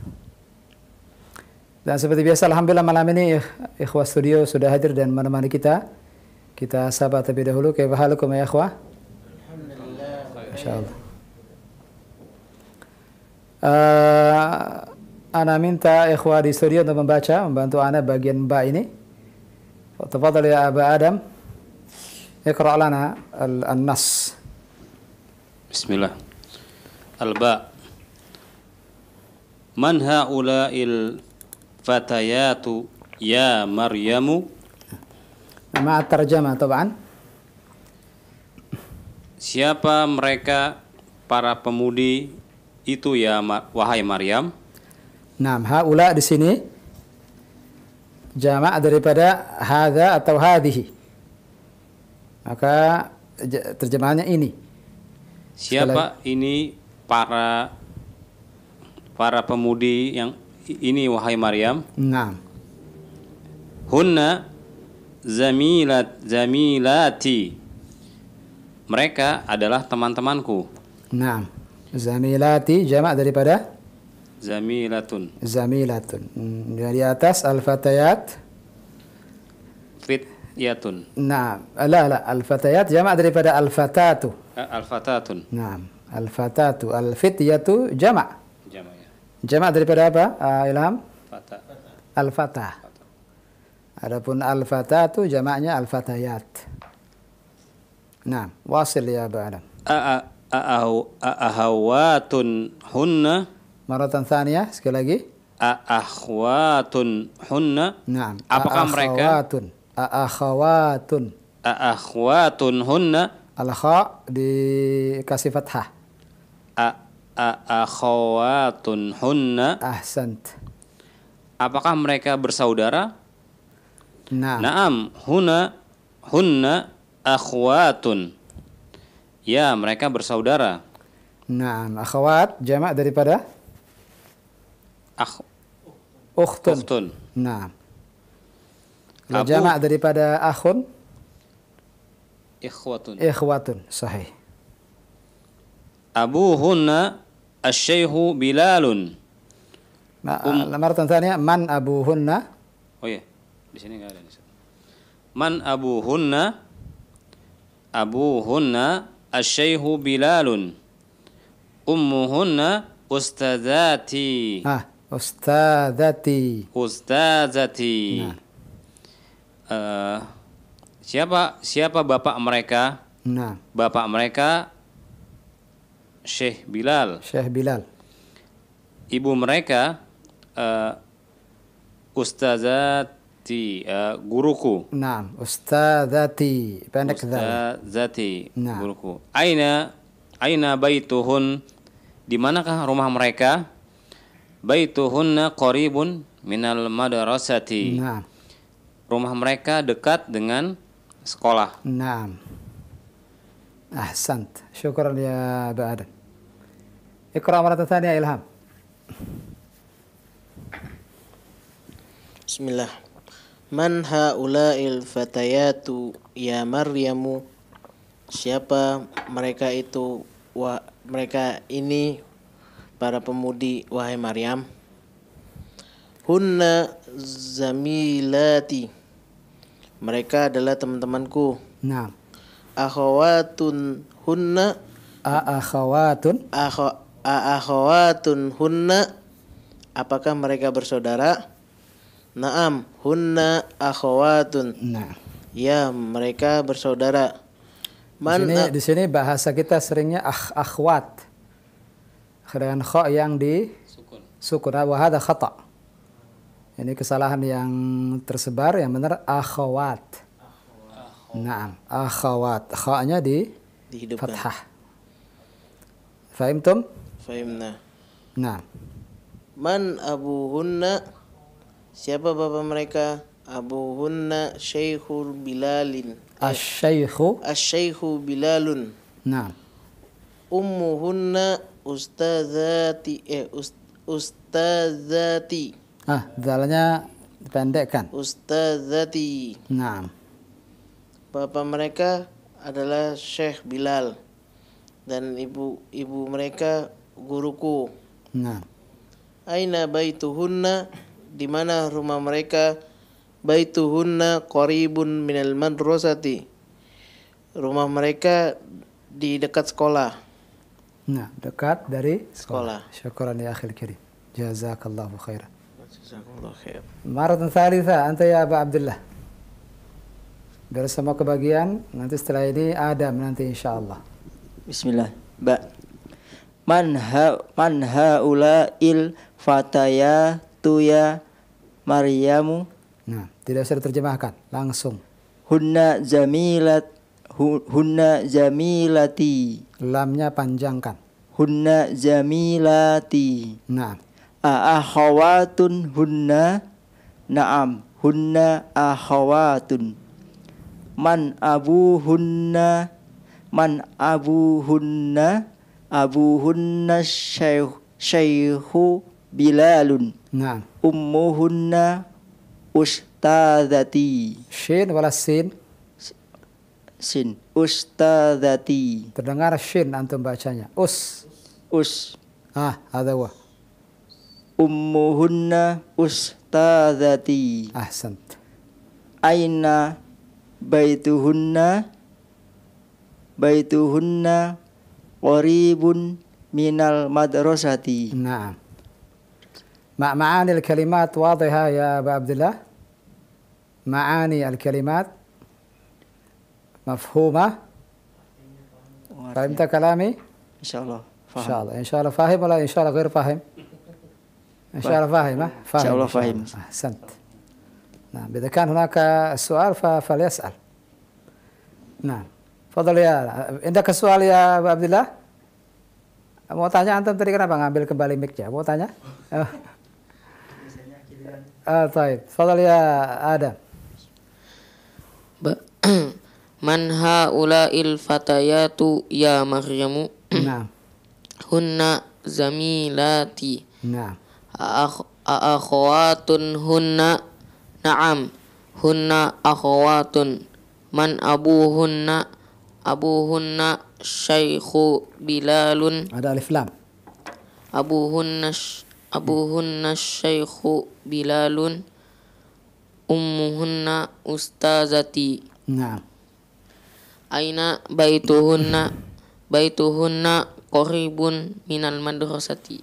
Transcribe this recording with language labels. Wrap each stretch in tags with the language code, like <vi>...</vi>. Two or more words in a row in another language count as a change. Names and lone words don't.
<id>Dan seperti biasa, alhamdulillah malam ini ikhwah studio sudah hadir dan menemani kita. Kita sapa terlebih dahulu.</id> <ar>كيف حالكم يا إخوة?</ar> <id>Alhamdulillah. Masyaallah. Ana minta ikhwah di studio untuk membantu ana bagian ba ini.</id> <ar>تفضل يا أبا آدم. اقرأ لنا النص. بسم الله. الباء. من هؤلاء الفتيات يا مريم? مع ترجمة طبعا.</ar> <id>Siapa mereka para pemudi itu ya wahai Maryam? Naam, haula di sini jamak daripada hadza atau hadhihi. Maka terjemahannya ini. Siapa ini para pemudi yang ini wahai Maryam? Naam.</id> <ar>هن زميلاتي.</ar> <id>Mereka adalah teman-temanku. Naam. Zamilati jamak daripada Zamilatun. Di atas al-fatayat Fityatun. Naam. La, al-fatayat jamak daripada al-fatatu. Al-fatatun. Naam. Al-fatatu, al-fityatu jamak. Jamak ya. Jamak daripada apa? Ilham? Fata. Al-fatah. Adapun al-fatah itu jamaknya al-fatayat. Nah,</id> <ar>واصل يا أبا آدم. أأخوات هن. مرة ثانية,</ar> <id>sekali lagi.</id> <ar>أأخوات هن.</ar> <id>Nah, Apakah mereka A'akhawatun.</id> <ar>أأخوات هن?</ar> <id>Al-kha dikasih fathah.</id> <ar>أأخوات هن.</ar> <id>Ahsant. Apakah mereka bersaudara? Nah,</id> <ar>نعم، هن أخوات.</ar> <id>Ya, mereka bersaudara. nah, akhwat jamak daripada ukhtun. Ukhtun. Nah. Kalau Abu- jamak daripada akhun, Ikhwatun.</id> <ar>إخوة، صحيح. أبوهن الشيخ بلال. مرة ثانية، من أبوهن?</ar> <id>Oh iya, di sini enggak ada.</id> <ar>من أبوهن? أبوهن الشيخ بلال. أمهن أستاذتي. Ustadzati. Ustadzati.</ar> <id>Nah. Siapa bapak mereka? Nah, Bapak mereka Syekh Bilal. Syekh Bilal. Ibu mereka Ustazati, guruku. Nah, ustadzati. Pendek dzal. Ustazati, Nah.</id> <ar>guruku. أين بيتهن?</ar> <id>Di manakah rumah mereka?</id> <ar>بيتهن قريب من المدرسة.</ar> <id>Nah, Rumah mereka dekat dengan sekolah. nah.</id> <ar>أحسنت. شكرا يا أبا آدم. اقرأ مرة ثانية إلهام. Bismillah. من هؤلاء الفتيات يا مريم?</ar> <id>Siapa mereka itu? Mereka ini para pemudi wahai Maryam.</id> <ar>هن زميلاتي.</ar> <id>Mereka adalah teman-temanku. Nah.</id> <ar>أخوات هن. Akhawatun. أخوات هن.</ar> <id>Apakah mereka bersaudara?</id> <ar>نعم، هن أخوات.</ar> <id>Nah. Ya, mereka bersaudara. Di sini bahasa kita seringnya akhwat. Dengan kha yang di sukun.</id> <ar>وهذا خطأ'.</ar> <id>Ini kesalahan yang tersebar, yang benar akhawat.</id> <ar>نعم، أخوات.</ar> <id>Kha-nya dihidupkan. fathah. Fahimtum?</id> <ar>Fahimna.</ar> <id>Nah.</id> <ar>من أبوهن?</ar> <id>Siapa bapak mereka?</id> <ar>أبوهن الشيخ بلال. Asy-syaikhu. الشيخ بلال.</ar> <id>Nah.</id> <ar>أمهن أستاذتي. Ustadzati.</ar> <id>Dalnya dipendekkan.</id> <ar>Ustadzati.</ar> <id>Nah. Bapak mereka adalah Syekh Bilal dan ibu mereka guruku. Nah.</id> <ar>أين بيتهن?</ar> <id>Di mana rumah mereka?</id> <ar>بيتهن قريب من المدرسة.</ar> <id>Rumah mereka di dekat sekolah. Nah, dekat dari Sekolah.</id> <ar>شكرا يا أخي الكريم. جزاك الله خيرا. جزاكم الله خير. مرة ثالثة، أنت يا أبا عبد الله.</ar> <id>Biar semua kebagian, nanti setelah ini Adam nanti insyaallah.</id> <ar>Bismillah. من هؤلاء الفتيات يا مريم?</ar> <id>Nah, tidak usah diterjemahkan, langsung.</id> <ar>هن جميلاتي.</ar> <id>Lamnya panjangkan.</id> <ar>هن جميلاتي.</ar> <id>Nah.</id> <ar>أخوات هن؟ نعم، هن أخوات. من أبوهن؟ من أبوهن? أبوهن شيخ بلال.</ar> <id>Nah.</id> <ar>أمهن أستاذتي. شين ولا سين? سين. أستاذتي.</ar> <id>Terdengar shin antum bacanya. Us. Ada wa.</id> <ar>أمهن أستاذتي. Ahsant. أين بيتهن? بيتهن قريب من المدرسة.</ar> <id>Nah.</id> <ar>معاني الكلمات واضحة يا أبا عبد الله؟ معاني الكلمات مفهومة؟ فهمت كلامي؟</ar> <id>Insyaallah</id> <ar>إن</ar> <id>faham.</id> <ar>شاء الله إن شاء الله فاهم ولا إن شاء الله غير فاهم؟ إن شاء الله فاهم ها؟ إن شاء الله فاهم. أحسنت. نعم إذا كان هناك سؤال فليسأل. نعم تفضل يا عندك سؤال يا أبا عبد الله؟</ar> <id>Mau tanya antum tadi kenapa ngambil kembali mic-nya? Mau tanya? Taib.</id> <ar>تفضل يا آدم. من هؤلاء الفتيات يا مريم Naam. هن زميلاتي Naam. أخوات هن نعم هن أخوات من أبوهن شيخ بلال</ar> <id>Ada alif lam.</id> <ar>أبوهن شيخ بلال أمهن أستاذتي Naam. أين بيتهن قريب من المدرسة.</ar>